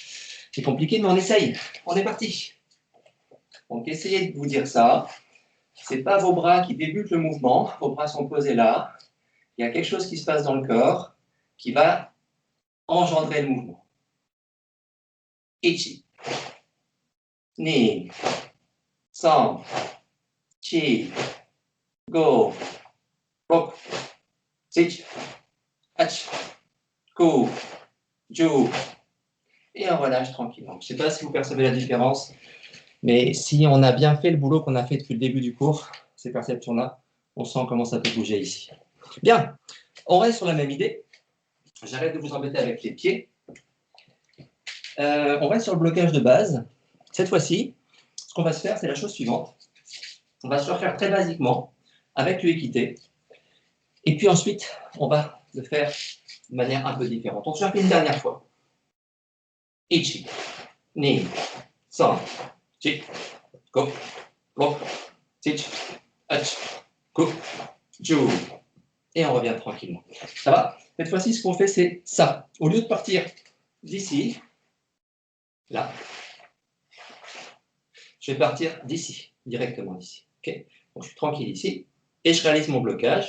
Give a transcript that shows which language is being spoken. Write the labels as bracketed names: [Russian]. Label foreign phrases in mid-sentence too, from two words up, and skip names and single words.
[French] C'est compliqué, mais on essaye. On est parti. Donc essayez de vous dire ça. C'est pas vos bras qui débutent le mouvement, vos bras sont posés là. Il y a quelque chose qui se passe dans le corps qui va engendrer le mouvement. [Japanese] Ichi, ni, san, chi, go, roku, shichi, hachi, ku, ju. [French] Et on relâche tranquillement. Je ne sais pas si vous percevez la différence, mais si on a bien fait le boulot qu'on a fait depuis le début du cours, ces perceptions-là, on sent comment ça peut bouger ici. Bien, on reste sur la même idée. J'arrête de vous embêter avec les pieds. On reste sur le blocage de base. Cette fois-ci, ce qu'on va se faire, c'est la chose suivante. On va se le faire très basiquement, avec l'équité. Et puis ensuite, on va le faire de manière un peu différente. On se le fait une dernière fois. [Japanese] Ichi, ni, san, chi, go, roku, shichi, hachi, ku, ju. [French] Et on revient tranquillement. Ça va? Cette fois-ci, ce qu'on fait, c'est ça. Au lieu de partir d'ici, là, je vais partir d'ici, directement d'ici. Okay, donc je suis tranquille ici, et je réalise mon blocage.